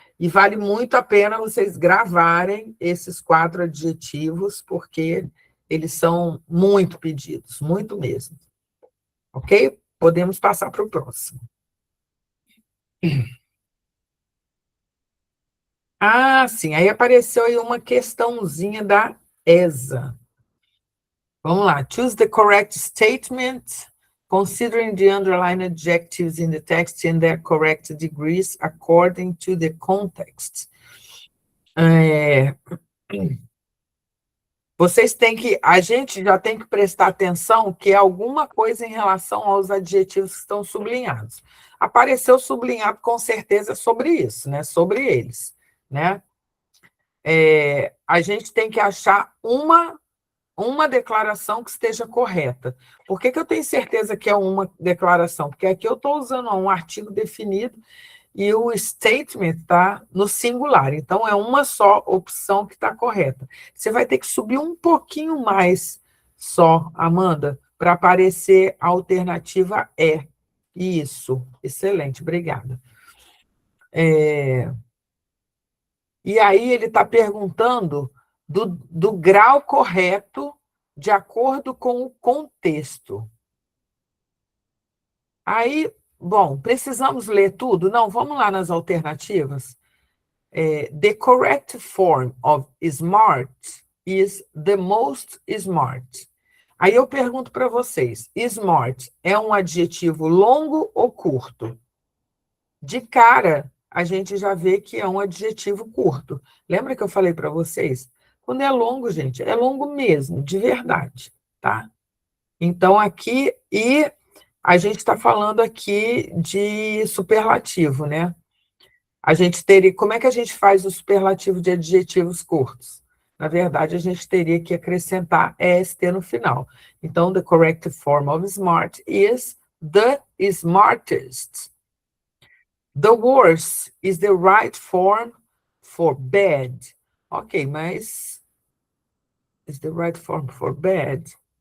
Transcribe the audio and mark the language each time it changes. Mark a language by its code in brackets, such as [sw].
[pt] E vale muito a pena vocês gravarem esses 4 adjetivos, porque eles são muito pedidos, muito mesmo. Ok? Podemos passar para o próximo. Ah, sim, aí apareceu aí uma questãozinha da ESA. Vamos lá. [en] Choose the correct statement, considering the underlined adjectives in the text and their correct degrees according to the context. [pt] Vocês têm que, a gente já tem que prestar atenção que é alguma coisa em relação aos adjetivos que estão sublinhados. Apareceu sublinhado com certeza sobre isso, né? Sobre eles, né? A gente tem que achar uma declaração que esteja correta. Por que eu tenho certeza que é uma declaração? Porque aqui eu estou usando um artigo definido e o statement está no singular. Então, é uma só opção que está correta. Você vai ter que subir um pouquinho mais só, Amanda, para aparecer a alternativa é. Isso, excelente, obrigada. E aí ele está perguntando do grau correto de acordo com o contexto. Aí, bom, precisamos ler tudo? Não, vamos lá nas alternativas. [en] The correct form of smart is the most smart. [pt] Aí eu pergunto para vocês, smart é um adjetivo longo ou curto? De cara, a gente já vê que é um adjetivo curto. Lembra que eu falei para vocês? Quando é longo, gente, é longo mesmo, de verdade, tá? Então, aqui, e a gente está falando aqui de superlativo, né? A gente teria, como é que a gente faz o superlativo de adjetivos curtos? Na verdade, a gente teria que acrescentar est no final. Então, [en] the correct form of smart is the smartest. The worst is the right form for bad. Ok, [pt] mas [en] is the right form for bad?